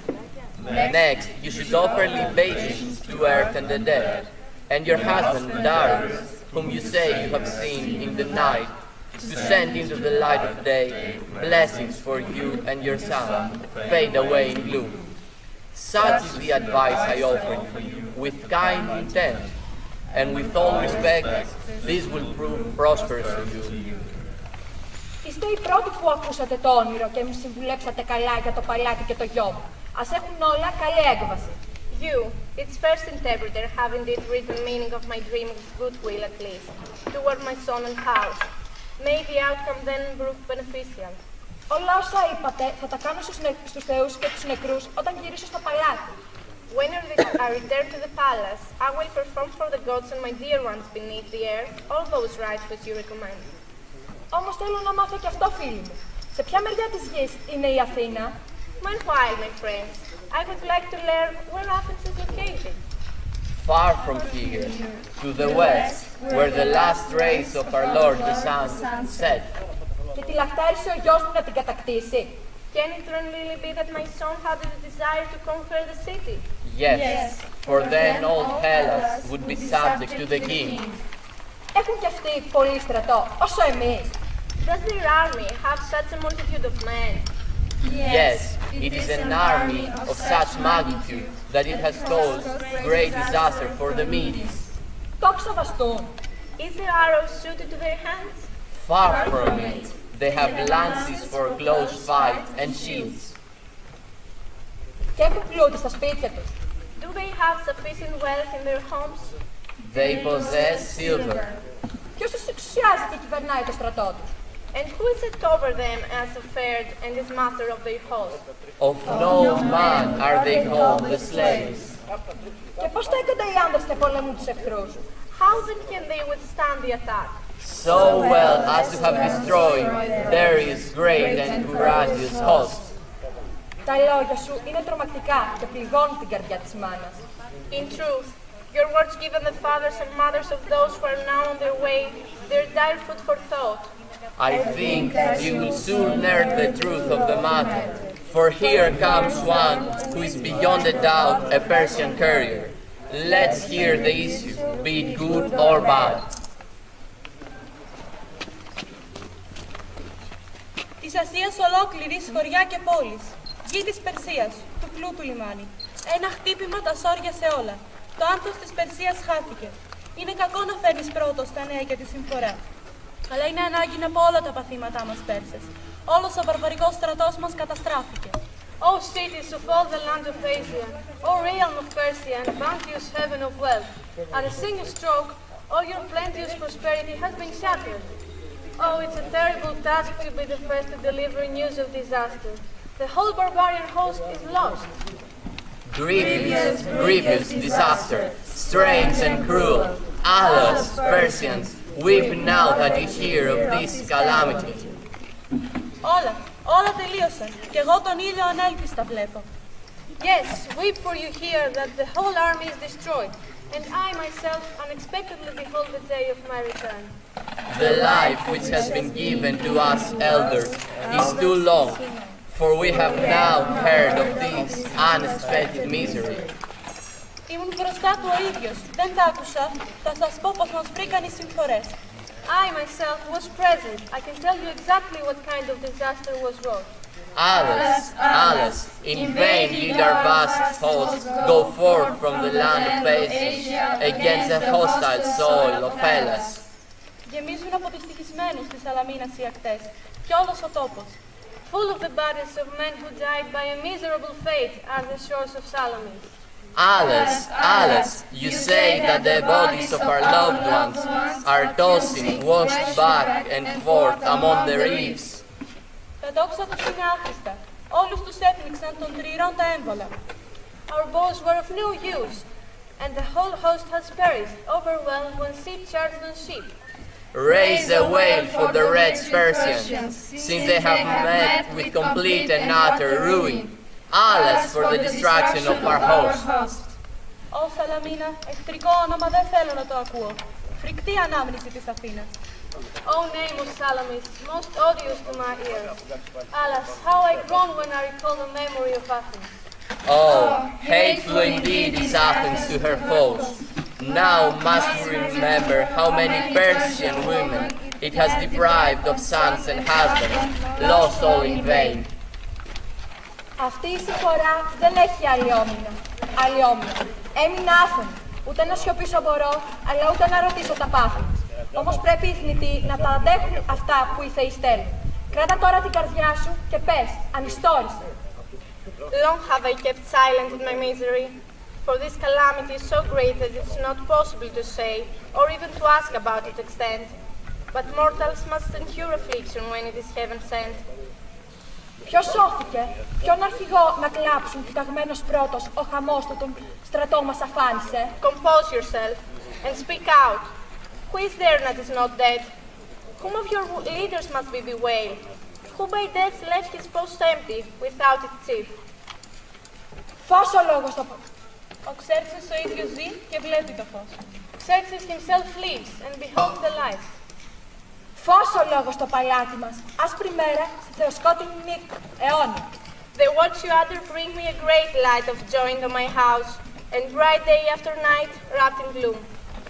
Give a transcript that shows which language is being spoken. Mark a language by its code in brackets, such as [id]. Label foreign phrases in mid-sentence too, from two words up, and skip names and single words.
[en] Next, you should offer libations to Earth and the dead, and your husband Darius, whom you say you have seen in the night, to send into the light of day blessings for you and your son, fade away in gloom. Such is the advice I offer you, with kind intent, and with all respect, this will prove prosperous for you. [el] Είστε οι πρώτοι που ακούσατε το όνειρο και μου συμβουλέψατε καλά για το παλάτι και το γιο μου. Ας έχουν όλα καλή έκβαση. [en] You, its first interpreter, have indeed read the meaning of my dream with goodwill at least, toward my son and house. May the outcome then prove beneficial. [el] Όλα όσα είπατε θα τα κάνω στους θεούς και τους νεκρούς όταν γυρίσω στο παλάτι. [en] When I return to the palace, I will perform for the gods and my dear ones beneath the earth all those rites which you recommend. [el] Όμως θέλω να μάθω και αυτό, φίλοι μου. Σε ποια μεριά της γης είναι η Αθήνα? [en] Meanwhile, my friends, I would like to learn where Athens is located. Far from here, to the west, where the last rays of our Lord the Sun set. [el] Και τη λαχτάρισε ο γιος μου να την κατακτήσει. [en] Can it really be that my son had the desire to conquer the city? Yes, for then all Hellas would be subject to the king. [el] Έχουν κι αυτοί πολύ στρατό, όσο εμείς. [en] Does their army have such a multitude of men? Yes, it is an army of such magnitude that it has caused great disaster for the Medes. [el] Το ξαβαστούν. [en] Is their arrows suited to their hands? Far from it, they have lances for close fight and shields. [el] Και έχουν πλούτη στα σπίτια τους. [en] Do they have sufficient wealth in their homes? They possess silver. [el] Ποιος τους εξουσιάζει και κυβερνάει το στρατό τους? [en] And who is set over them as a third and is master of their host? Of no man are they called the slaves. [el] Και πώς στέκονται οι άνδρες και πολεμούν τους εχθρούς? [en] How then can they withstand the attack? So well as to have destroyed Darius' great and courageous host. [el] Τα λόγια σου είναι τρομακτικά και πληγώνουν την καρδιά της μάνας. [en] In truth, your words given the fathers and mothers of those who are now on their way, their dire food for thought. I think you will soon learn the truth of the matter, for here comes one who is beyond a doubt a Persian courier. Let's hear the issue, be it good or bad. [el] Της Ασίας ολόκληρης χωριά και πόλεις, γη της Περσίας, του πλούτου λιμάνι. Ένα χτύπημα τα σώριασε όλα. Το άνθος της Περσίας χάθηκε. Είναι κακό να φέρνεις πρώτος τα νέα και τη συμφορά. Αλλά είναι ανάγκη από όλα τα παθήματά μας Πέρσες. Όλος ο βαρβαρικός στρατός μας καταστράφηκε. [en] O cities of all the land of Asia, O realm of Persia and bounteous heaven of wealth, at a single stroke, all your plenteous prosperity has been shattered. Oh, it's a terrible task to be the first to deliver news of disaster. The whole barbarian host is lost. Grievous, grievous disaster, strange and cruel. Alas, Persians, weep now that you hear of this calamity. [el] Όλα τελείωσαν και εγώ τον ήλιο ανέλπιστα βλέπω. [en] Yes, weep for you hear that the whole army is destroyed, and I myself unexpectedly behold the day of my return. The life which has been given to us elders is too long, for we have now heard of this unexpected misery. [el] Ήμουν μπροστά του ο ίδιος, δεν τα άκουσα, θα σας πω πως μας βρήκαν οι συμφορές. [en] I myself was present. I can tell you exactly what kind of disaster was wrought. Alas, alas, in vain did our vast host go forth from the land of Asia against the hostile soil of Hellas. [el] Γεμίζουν από τους τυχισμένους της Σαλαμίνας οι ακτές και όλος ο τόπος. [en] Full of the bodies of men who died by a miserable fate are the shores of Salamis. Alas, alas, you say that the bodies of our loved ones are tossing, washed back and forth among the reefs. [el] Τα τόξα τους είναι άχρηστα. Όλους τους έπνιξαν των τριηρών τα έμβολα. [en] Our bows were of no use, and the whole host has perished, overwhelmed when sea charged on ship. Raise a wail for the wretched Persians, since they have met with complete and utter ruin. Alas for the destruction of our host. [el] Ω Σαλαμίνα, εχθρικό όνομα δεν θέλω να το ακούω. Φρικτή ανάμνηση της Αθήνας. [en] O name of Salamis, most odious to my ears. Alas, how I groan when I recall the memory of Athens. Oh, hateful indeed is Athens to her foes. Now must we remember how many Persian women it has deprived of sons and husbands, lost all in vain. [el] Αυτή η συμφορά δεν έχει άλλη όμοια. Έμεινα άφωνη. Ούτε να σιωπήσω μπορώ, αλλά ούτε να ρωτήσω τα πάθη μας. Όμως πρέπει οι θνητοί να τα αντέχουν αυτά που οι θεοί στέλνουν. Κράτα τώρα την καρδιά σου και πες, ανιστόρησε. [en] Long have I kept silent in my misery, for this calamity is so great that it's not possible to say, or even to ask about its extent. But mortals must endure affliction when it is heaven sent. [el] Ποιος σώθηκε, ποιον αρχηγό να κλάψουν κοιταγμένος πρώτος ο χαμός του τον στρατό μας αφάνισε. [en] Compose yourself and speak out. Who is there that is not dead? Whom of your leaders must be bewailed? Who by death left his post empty without its chief? [el] Φως ο λόγος το... Ο Xerxes ο ίδιος ζει και βλέπει το φως. [en] Xerxes himself lives and beholds the light. [el] Φως ο λόγος στο παλάτι μας, άσπρη μέρα στη θεοσκότεινη νύχτα, αιώνια. [en] They watch you other bring me a great light of joy into my house, and bright day after night wrapped in gloom.